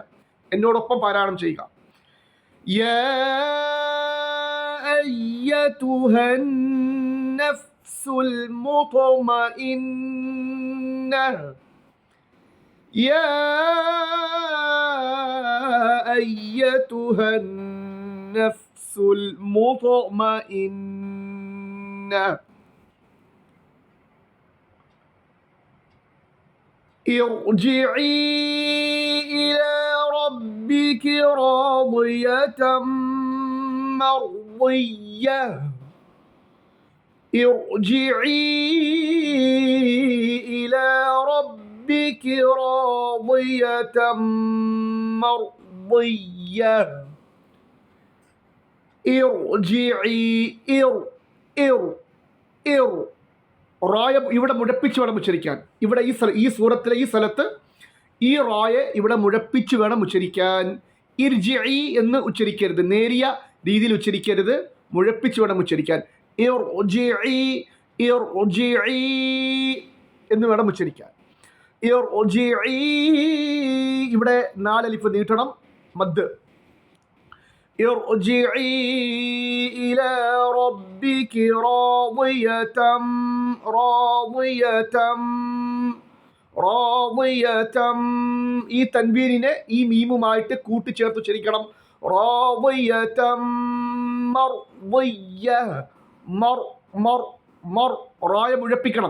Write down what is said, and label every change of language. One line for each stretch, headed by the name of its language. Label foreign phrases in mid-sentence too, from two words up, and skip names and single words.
Malayalam: എന്നോടൊപ്പം പാരായണം ചെയ്യുക.
Arabic: يا أيتها النفس المطمئنة. يا أيتها النفس المطمئنة. ارجعي إلى ربك راضية مرضية. ارجعي إلى ربك راضية مرضية.
Malayalam: ارجعي റായ ഇവിടെ മുഴപ്പിച്ച് വേണം ഉച്ചരിക്കാൻ. ഇവിടെ ഈ സൂറത്തിലെ ഈ സ്ഥലത്ത് ഈ റായെ ഇവിടെ മുഴപ്പിച്ച് വേണം ഉച്ചരിക്കാൻ. ഇർജിഇ എന്ന് ഉച്ചരിക്കരുത്, നേരിയ രീതിയിൽ ഉച്ചരിക്കരുത്, മുഴപ്പിച്ച് വേണം ഉച്ചരിക്കാൻ. ഇർജിഇ എന്ന് വേണം ഉച്ചരിക്കാൻ. ഇർജിഇ. ഇവിടെ 4 അലിഫ് നീട്ടണം, മദ്.
Arabic: ارجعي إلى ربك راضية
Malayalam: ഈ തൻവീനിനെ ഈ മീമുമായിട്ട് കൂട്ടിച്ചേർത്ത് ഉച്ചരിക്കണം.
Arabic: راضية مرضية.
Malayalam: റായ മുഴപ്പിക്കണം.